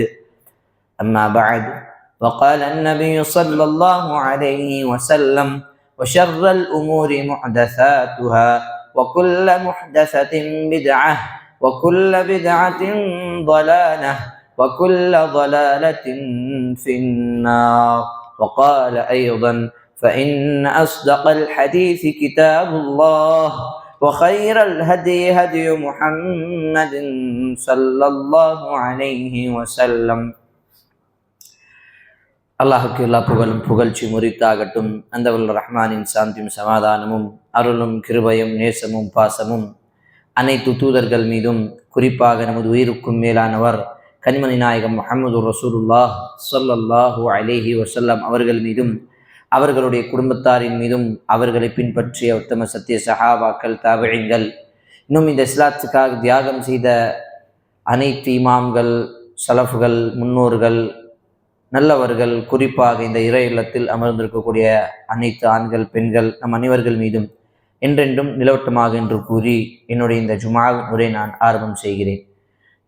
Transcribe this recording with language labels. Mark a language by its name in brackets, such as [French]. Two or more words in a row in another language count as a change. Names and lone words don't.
[Arabic] أما بعد وقال النبي صلى الله عليه وسلم وشر الأمور محدثاتها وكل محدثة بدعة وكل بدعة ضلالة وكل ضلالة في النار. وقال أيضا فإن أصدق الحديث كتاب الله وخير الهدي هدي محمد صلى الله عليه وسلم. [Tamil] அல்லாஹுக்கு எல்லா புகழும் புகழ்ச்சி முறித்தாகட்டும். அந்த வல்ல ரஹ்மானின் சாந்தியும் சமாதானமும் அருளும் கிருபையும் நேசமும் பாசமும் அனைத்து தூதர்கள் மீதும் குறிப்பாக நமது உயிருக்கும் மேலானவர் கனிமணி நாயகம் முஹம்மது ரசூலுல்லாஹ் [Arabic] صلى الله عليه وسلم [Tamil] அவர்கள் மீதும் அவர்களுடைய குடும்பத்தாரின் மீதும் அவர்களை பின்பற்றிய உத்தம சத்திய சஹாபாக்கள் தாபிஈன்கள் இன்னும் இந்த இஸ்லாத்துக்காக தியாகம் செய்த அனைத்து இமாம்கள் சலஃப்கள் முன்னோர்கள் நல்லவர்கள் குறிப்பாக இந்த இறை இல்லத்தில் அமர்ந்திருக்கக்கூடிய அனைத்து ஆண்கள் பெண்கள் நம் அனைவர்கள் மீதும் என்றென்றும் நிலவட்டமாக என்று கூறி என்னுடைய இந்த ஜுமா உரை நான் ஆரம்பம் செய்கிறேன்.